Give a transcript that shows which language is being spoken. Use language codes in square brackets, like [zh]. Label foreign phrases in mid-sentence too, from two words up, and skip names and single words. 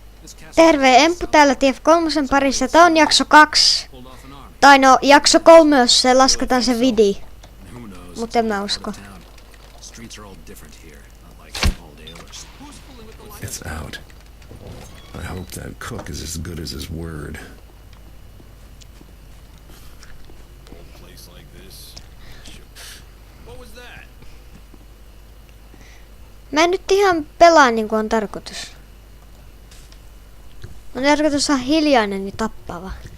[fi] Terve, Emppu täällä TF3 parissa. Tää on jakso 2. Tai no, jakso 3, jos se lasketaan se video. Mut en mä usko. [en] It's out. I hope that cook is as good as his word. [fi] Mä en nyt ihan pelaa niin kuin on tarkoitus. On tarkoitus olla hiljainen ja tappava.